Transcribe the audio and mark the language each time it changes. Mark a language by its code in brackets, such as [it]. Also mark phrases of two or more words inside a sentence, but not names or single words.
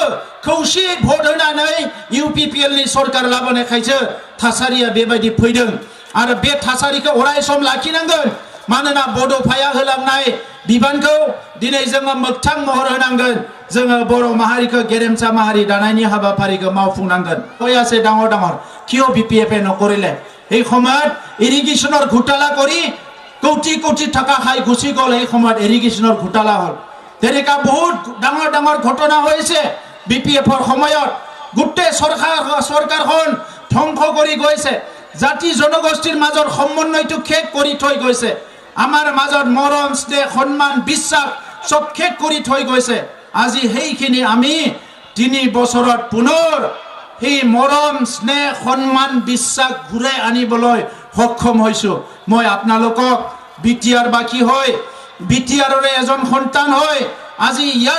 [brx] खौसेयै भट होनानै इउपिपिएल नि सरकार लाबोनायखायसो थासारिया बेबायदि फैदों आरो बे थासारिखौ अराय सम लाखिनांगोन मानोना बड'फाया होलांनाय बिबानखौ दिनै जोङो मोगथां महर होनांगोन जोङो बर' माहारिखौ गेरेमसा माहारि दानायनि हाबाफारिखौ मावफुंनांगोन [as] আছে ডাঙৰ ডাঙৰ কিয় বিপিএফে নকৰিলে এই সময়ত ইৰিগেশ্যনৰ ঘোটালা কৰি কোটি কোটি টাকা খাই গুচি গ'ল এই সময়ত ইৰিগেশ্যনৰ ঘোটালা হ'ল তেনেকা বহুত ডাঙৰ ডাঙৰ ঘটনা হৈছে বিপিএফৰ সময়ত গোটেই চৰকাৰখন ধ্বংস কৰি গৈছে জাতি জনগোষ্ঠীৰ মাজৰ সমন্বয়টো শেষ কৰি থৈ গৈছে আমাৰ মাজত মৰম স্নেহ সন্মান বিশ্বাস সব শেষ কৰি থৈ গৈছে আজি সেইখিনি আমি 3 বছৰত পুনৰ সেই মৰম স্নেহ সন্মান বিশ্বাস ঘূৰাই আনিবলৈ সক্ষম হৈছো মই আপোনালোকক বিটিআৰ বাকি হয় বিটিআৰৰে এজন সন্তান হয় আজি ইয়াত